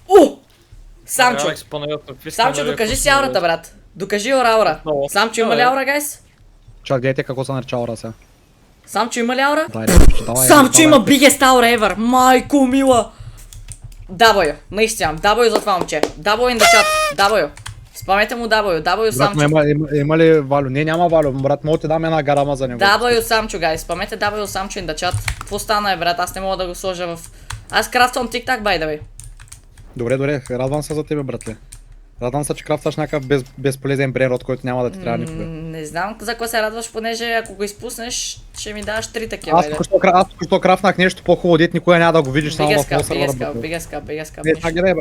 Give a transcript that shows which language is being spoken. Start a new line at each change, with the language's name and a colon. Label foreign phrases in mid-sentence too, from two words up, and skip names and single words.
Bulgarian: Самчо, докажи си аурата, брат. Докажи аура. Самчо, има ли аура, гайс? Чак, гледайте какво се нарича аура сега. Самчо, има ли аура? Давай, Самчо има biggest аура ever. Майко мила. W, наистина. W за това момче.
English: W in the chat. W.
Bulgarian: Спамете му W Самчо. Има ли Валю? Не, няма Валю, брат, мога ти дам една гарама за него. W Самчо, гайс. Спамете W Самчо
English: in the chat.
Bulgarian: Какво стана, брат? Аз не мога да го сложа в... Аз крафтвам тик-так,
English: by the way.
Bulgarian: Добре, радвам се за тебе, братле. Радвам се, че крафтваш някакъв безполезен брейнрод, който няма да ти трябва никога. Не знам за какво се радваш, понеже ако го изпуснеш, ще ми даваш 3 такива. Аз току-що крафнах нещо по-хубаво, дет никога няма да го видиш само в този сървър. Big